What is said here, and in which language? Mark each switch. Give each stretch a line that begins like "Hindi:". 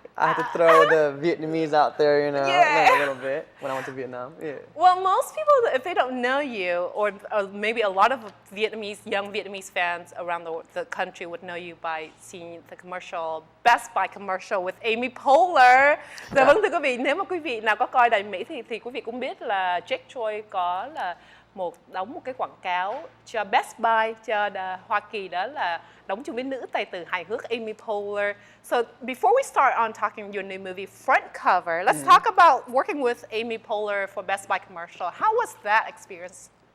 English: I had to throw the Vietnamese out there, you know, Yeah. a little bit when I went to Vietnam. Yeah. Well, most people, if they don't know you, or maybe a lot of young Vietnamese fans around the country would know you by seeing the commercial, Best Buy commercial with Amy Poehler.
Vietnamese: Dạ vâng, thưa quý vị, nếu mà quý vị nào có coi đài Mỹ thì quý vị cũng biết là Choi có là đóng một cái quảng cáo cho Best Buy cho Hoa Kỳ, đó là đóng chung với nữ tài tử hài hước Amy Poehler.
English: So before we start on talking your new movie Front Cover, let's talk about working with Amy Poehler for Best Buy commercial. How was that experience?